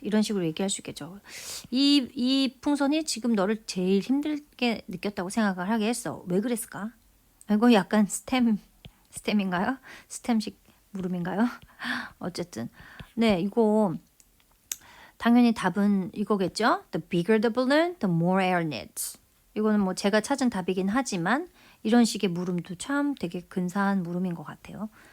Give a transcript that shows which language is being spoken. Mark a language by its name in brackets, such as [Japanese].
[Korean] 이런 식으로 얘기할 수 있겠죠. 이 풍선이 지금 너를 제일 힘들게 느꼈다고 생각을 하게 했어. 왜 그랬을까? 이거 약간 스템인가요? 스템식 물음인가요? 어쨌든 네, 이거 당연히 답은 이거겠죠. [English] The bigger the balloon, the more air needs. [Korean] 이거는 뭐 제가 찾은 답이긴 하지만 이런 식의 물음도 참 되게 근사한 물음인 것 같아요.